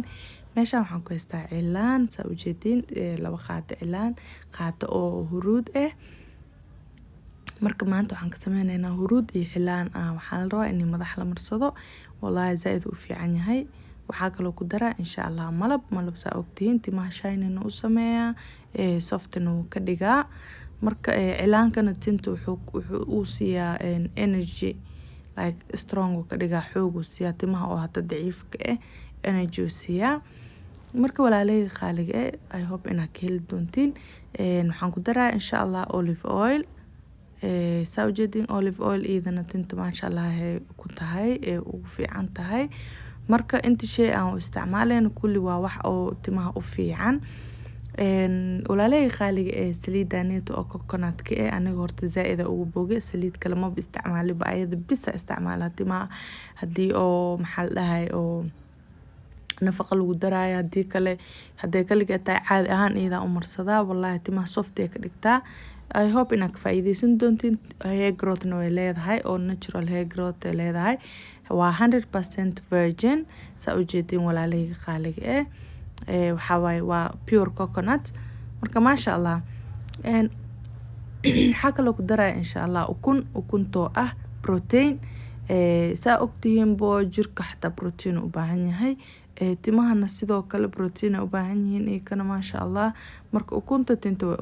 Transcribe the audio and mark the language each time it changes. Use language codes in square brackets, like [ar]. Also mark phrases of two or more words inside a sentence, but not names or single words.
[so] meeshan waxaan ku haystaa cilaan saa u jeedin laba qaad cilaan qaad oo huruud marka maanta waxaan ka sameynaynaa huruud iyo cilaan waxaan rabaa in madax la marsado wallahi zaaid u fiican yahay. waxaa kaloo ku daraa [ar] insha Allah [so] malab saa ogtiin timaha shine u sameeyaa softna uu ka dhigaa marka cilaankana tinta wuxuu u siiyaa [en] energy like strong [so] ka dhigaa xoog u siiyaa timaha oo hada daciifka energy u siiyaa marka walaalay qaaliga [en] I hope [so] inaad ka heli doontiin. waxaan ku daraa [ar] insha Allah [en] olive oil. [so] saa ujeedin [en] olive oil [so] idana tinta [ar] maasha Allah [so] ku tahay ugu fiican tahay marka inta shay aan isticmaalayno kulli waa wax oo timaha u fiican. walaalay qaaliga saliidaneeto oo coconut aniga horta zaaid ugu boogay saliid kale ma isticmaali ba ayada bisa isticmaala timaha hadii oo maxal dhahay oo nafaqa lagu daraayo hadii kale haday kaliya tahay caadi ahaan iyada u marsadaa wallahi timaha soft ka dhigtaa. [en] I hope [so] inaad ka faa'iideysan doontiin. [en] hair growth [so] way leedahay oo [en] natural hair growth [so] leedahay waa 100% virgin saa u jeedin walaalay qaaliga waxa waaye waa [en] pure coconut [so] marka [ar] maasha Allah. [so] waxa kale ku daraa [ar] insha Allah [so] ukunto protein. saa ogtihiin boo jirka xataa protein u baahan yahay timahana sidoo kale protein u baahan yihiin kana [ar] maasha Allah [so] marka ukunta tinta way u